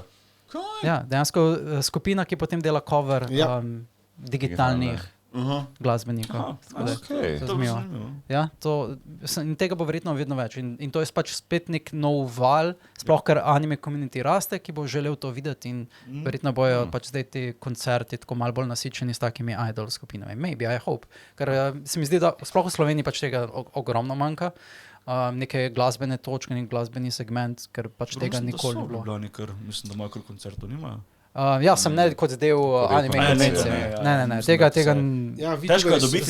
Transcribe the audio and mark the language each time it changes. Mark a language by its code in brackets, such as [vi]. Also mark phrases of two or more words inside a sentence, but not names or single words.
[sl] Ja, dejansko skupina, ki potem dela cover digitalnih glasbenikov. Ja, in tega bo verjetno vedno več. In to je pač spet nek nov val, sploh ker [en] anime community [sl] raste, ki bo želel to videti in verjetno bojo pač zdaj ti koncerti tako malo bolj nasičeni s takimi idol skupinami. [en] Maybe, I hope. [sl] Ker se mi zdi, da sploh v Sloveniji pač tega ogromno manjka. Neke glasbene točke, nek glasbeni segment, ker pač tega nikoli ne bilo. Mislim, da imajo kar koncertov nimajo. Ja, sem ne kot del anime konvencije. Ne, tega... Težko je dobiti,